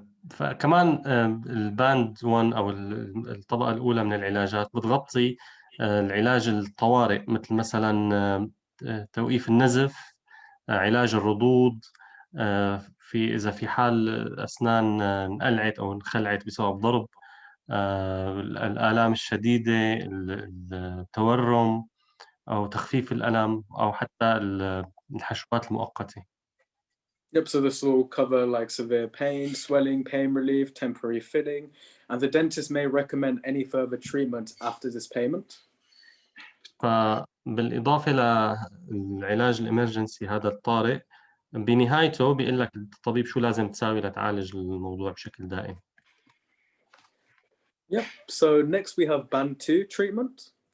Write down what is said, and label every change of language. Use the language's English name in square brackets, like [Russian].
[Arabic] فكمان الباند 1 أو الطبقة الأولى من العلاجات بتغطي العلاج الطوارئ مثل مثلا توقيف النزف، علاج الردود، إذا في حال الأسنان انقلعت أو انخلعت بسبب ضرب، الآلام الشديدة، التورم أو تخفيف الألم أو حتى الحشوات المؤقتة. [English] Yep, so this will cover like severe pain, swelling, pain relief, temporary fitting, and the dentist may recommend any further treatment after this payment. [Arabic] فبالإضافة للعلاج الإمرجنسي هذا الطارئ بنهايته بيقول لك الطبيب شو لازم تساوي لتعالج الموضوع بشكل دائم. [English] Yep, so next we have band 2 treatment.